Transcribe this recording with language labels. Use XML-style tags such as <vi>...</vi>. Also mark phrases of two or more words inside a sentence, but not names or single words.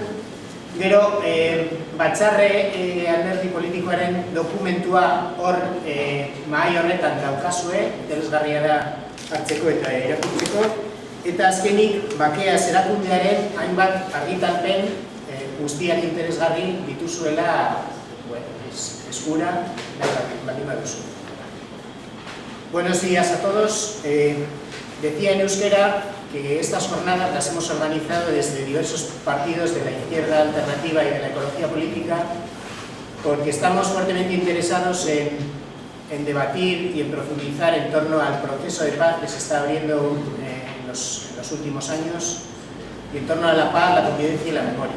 <eu>Gero, batzarre alderdi politikoaren dokumentua hor mahai horretan daukazue, interesgarria da hartzeko eta irakurtzeko. Eta azkenik, bakeaz erakundearen hainbat argitalpen guztiak interesgarri dituzuela eskura baldin baduzu.</eu> <es>Buenos días a todos. Decía en euskera que estas jornadas las hemos organizado desde diversos partidos de la izquierda alternativa y de la ecología política porque estamos fuertemente interesados en debatir y en profundizar en torno al proceso de paz que se está abriendo en los últimos años y en torno a la paz, la convivencia y la memoria.</es>